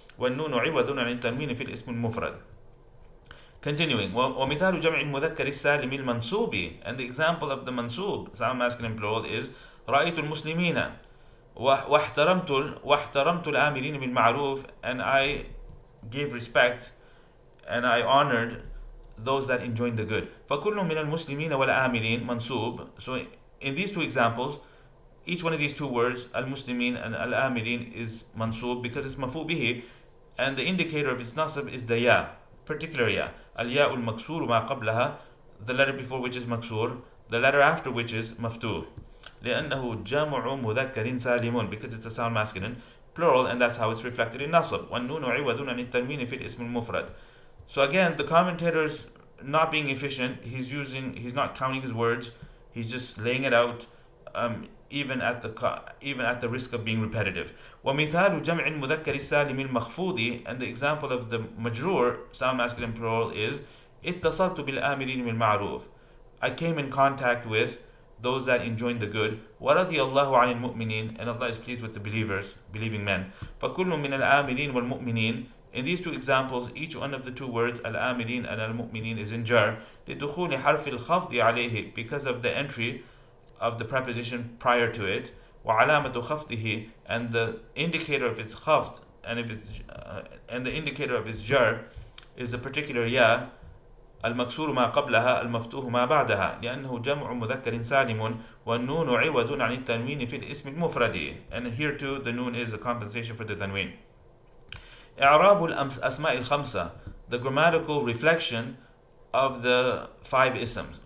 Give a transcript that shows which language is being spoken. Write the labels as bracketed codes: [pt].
[ar] والنون عوض عن التنوين في الاسم المفرد. [en] Continuing, [ar] ومثال جمع المذكر السالم المنصوب, [en] and the example of the Manṣūb sound masculine plural is [ar] رأيت المسلمين واحترمت الآمرين بالمعروف, [en] and I gave respect and I honored those that enjoin the good. [ar] فكل من المسلمين والآمرين منصوب. [en] So in these two examples, each one of these two words, al-muslimin and al-amirin, is mansub because it's mafu bihi, and the indicator of its nasab is the ya, particular ya. Al-ya al-maksur ma qablaha, the letter before which is maksur, the letter after which is maftuh. [ar] لأنه جمع مذكر سالم, [en] because it's a sound masculine plural, and that's how it's reflected in nasab. [ar] والنون عوض عن التنوين في الاسم المفرد. [en] So again, the commentator's not being efficient. He's not counting his words. He's just laying it out, even at the risk of being repetitive. [ar] ومثال جمع المذكر السالم المخفوض, [en] and the example of the majrur sound masculine plural is [ar] اتصلت بالآمرين بالمعروف. [en] I came in contact with those that enjoin the good. [ar] ورضي الله عن المؤمنين, [en] and Allah is pleased with the believing men. [ar] فكل من الآمرين والمؤمنين. [en] In these two examples, each one of the two words al-amirin and al-mu'minin is in jar [ar] لدخول حرف الخفض عليه, [en] because of the entry of the preposition prior to it. [ar] وعلامة خفضه, [en] and the indicator of its khafd and the indicator of its jar is the particular ya [ar] المكسور ما قبلها المفتوح ما بعدها لأنه جمع مذكر سالم والنون عوض عن التنوين في الاسم المفرد. [en] And here too the noon is a compensation for the tanween. [ar] إعراب الأسماء الخمسة, [en] the grammatical reflection of the 5 isms.